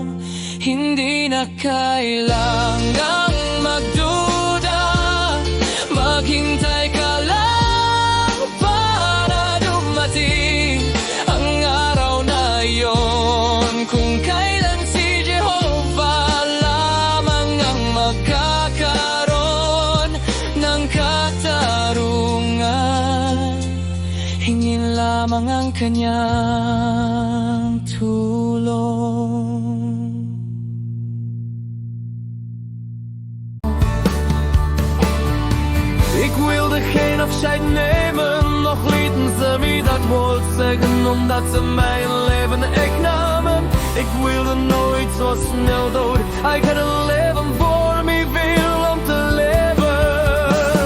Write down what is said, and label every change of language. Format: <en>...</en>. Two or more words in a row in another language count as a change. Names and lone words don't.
<tl>Hindi na kailangang magduda, maghintay ka lang para dumating ang araw na iyon, kung kailan si Jehovah lamang ang magkakaroon ng katarungan. Hingin lamang ang Kanyang tulong.</tl> <nl>Ik wil er geen afscheid nemen, nog lieten ze me dat woord zeggen, omdat ze mijn leven echt namen. Ik wilde nooit zo snel dood, ik had een leven voor me veel om te leven.</nl>